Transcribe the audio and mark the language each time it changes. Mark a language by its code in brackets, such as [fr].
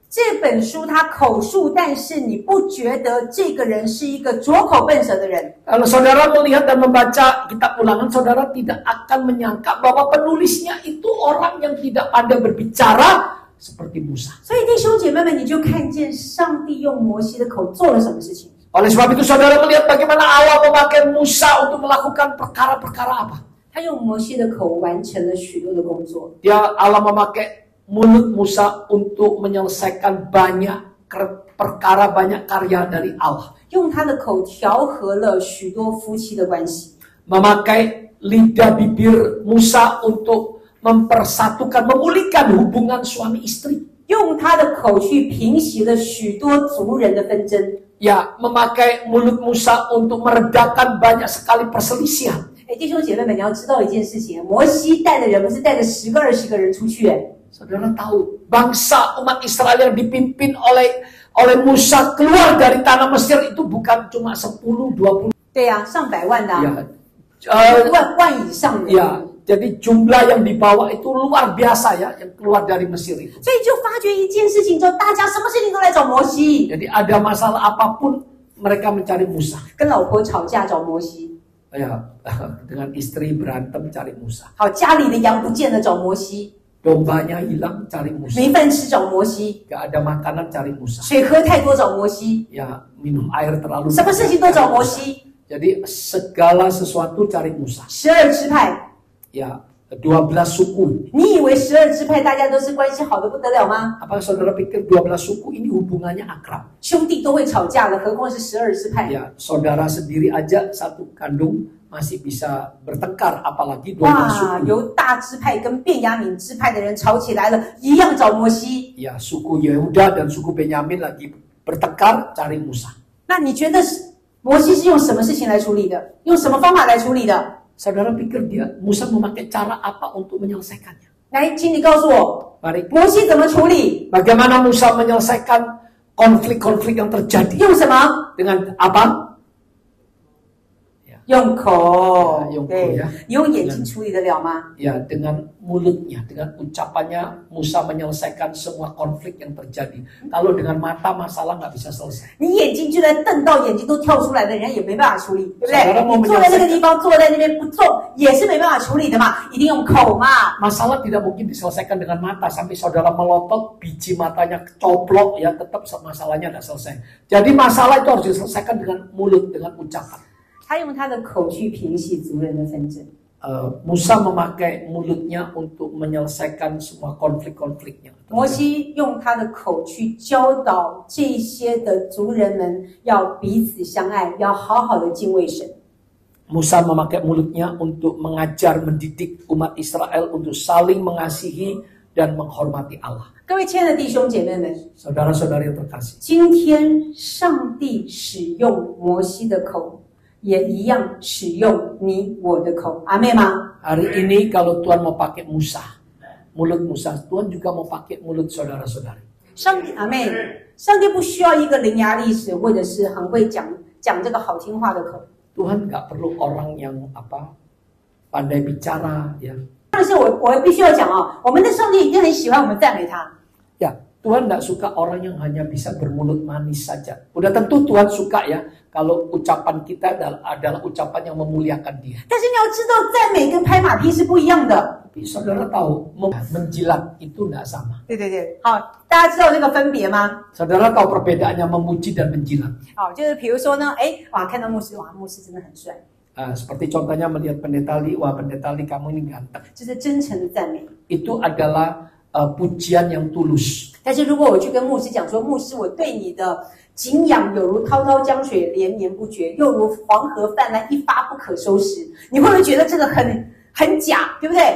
[zh] 这本书它口述，但是你不觉得这个人是一个拙口笨舌的人？ [id] Kalau saudara melihat dan membaca kitab Ulangan, saudara tidak akan menyangka bahwa penulisnya itu orang yang tidak pandai berbicara seperti Musa. [zh] 所以弟兄姐妹们，你就看见上帝用摩西的口做了什么事情。 [id] Oleh sebab itu saudara melihat bagaimana Allah memakai Musa untuk melakukan perkara-perkara apa? [zh] 他用摩西的口完成了许多的工作。 [id] Allah memakai mulut Musa untuk menyelesaikan banyak perkara, banyak karya dari Allah. [zh] 用他的口调和了许多夫妻的关系， [id] Memakai lidah bibir Musa untuk mempersatukan, memulihkan hubungan suami istri. [zh] 用他的口去平息了许多族人的纷争。 [id] Ya, memakai mulut Musa untuk meredakan banyak sekali perselisihan. [zh] 弟兄姐妹们，你要知道一件事情，摩西带的人不是带着10个、20个人出去。 [id] Saudara tahu, bangsa umat Israel yang dipimpin oleh Musa keluar dari tanah Mesir itu bukan cuma 10, 20. [zh] 对呀、上百万的、 [id] Ya, [zh] 万以上的人。 [id] ya, jadi jumlah yang dibawa itu luar biasa ya, yang keluar dari Mesir itu. [zh] 所以就发觉一件事情，就大家什么事情都来找摩西， [id] Jadi ada masalah apapun mereka mencari Musa. [zh] 跟老婆吵架找摩西， [id] Ya, dengan istri berantem cari Musa. [zh] 好家里的羊不见了找摩西， [id] Dombanya hilang cari Musa. [zh] 没饭吃找摩西， [id] Gak ada makanan cari Musa. [zh] 水喝太多找摩西， [id] Ya, minum air terlalu [zh] 什么事情都找摩西。 [id] Jadi segala sesuatu cari Musa. [zh] 12支派， [id] Ya, 12 suku. [zh] 你以为12支派大家都是关系好的不得了吗？ [id] Apa saudara pikir 12 suku ini hubungannya akrab? [zh] 兄弟都会吵架了，何况是12支派？ [id] Ya, saudara sendiri aja satu kandung masih bisa bertengkar, apalagi 12 [zh] 哇， [id] suku. [zh] 由大支派跟便雅悯支派的人吵起来了，一样找摩西。 [id] Ya, suku Yehuda dan suku Benyamin lagi bertengkar cari Musa. [zh] 那你觉得摩西是用什么事情来处理的？用什么方法来处理的？ [id] Saudara pikir Musa memakai cara apa untuk menyelesaikannya? [zh] 来，请你告诉我， [id] Mari, [zh] 摩西怎么处理？ [id] bagaimana Musa menyelesaikan konflik-konflik yang terjadi? [zh] 用什么？ [id] Dengan apa? Ya, [zh] 用口，用口对 [id] ya. [zh] 你用眼睛处理得了吗？ [id] Ya, dengan mulutnya, dengan ucapannya Musa menyelesaikan semua konflik yang terjadi. Kalau dengan mata masalah nggak bisa selesai. [zh] 你眼睛就在瞪到眼睛都跳出来的人也没办法处理，对不对？ [id] Saudara mau [zh] 你坐在那个地方，坐在那边不动也是没办法处理的嘛，一定用口嘛。 [id] Masalah tidak mungkin diselesaikan dengan mata sampai saudara melotot biji matanya coplok ya tetap masalahnya tidak selesai. Jadi masalah itu harus diselesaikan dengan mulut, dengan ucapan. [zh] 他用他的口去平息族人的纷争。 [id] Musa memakai mulutnya untuk menyelesaikan semua konflik-konfliknya. [zh] 摩西用他的口去教导这些的族人们要彼此相爱，要好好的敬畏神。 [id] Musa memakai mulutnya untuk mengajar, mendidik umat Israel untuk saling mengasihi dan menghormati Allah. [zh] 各位亲爱的弟兄姐妹们， [id] Saudara-saudari yang terkasih. [zh] 今天上帝使用摩西的口，也一样使用你我的口，阿妹吗？ [id] Hari ini kalau Tuhan mau pakai Musa, mulut Musa, Tuhan juga mau pakai mulut saudara-saudari. [zh] 上帝阿妹，上帝不需要一个伶牙俐齿或者是很会讲这个好听话的口。 [id] Tuhan nggak perlu orang yang pandai bicara ya. [zh] 但是我必须要讲啊，我们的上帝一定很喜欢我们赞美他。 [id] Ya, Tuhan nggak suka orang yang hanya bisa bermulut manis saja. Udah tentu Tuhan suka ya kalau ucapan kita adalah ucapan yang memuliakan Dia. [zh] 但是你要知道，赞美跟拍马屁是不一样的。 [id] Tapi saudara tahu, menjilat itu nggak sama. [zh] 对对对，好，大家知道这个分别吗？ [id] Saudara tahu perbedaannya memuji dan menjilat. [zh] 好，就是比如说呢，哎，哇，看到牧师，哇，牧师真的很帅， [id] Seperti contohnya melihat pendeta Li, wah pendeta Li kamu ini ganteng. [zh] 这是真诚的赞美。 [id] Itu adalah pujian yang tulus. [zh] 但是如果我去跟牧师讲说，牧师，我对你的敬仰有如滔滔江水连绵不绝，又如黄河泛滥一发不可收拾，你会不会觉得这个很假，对不对？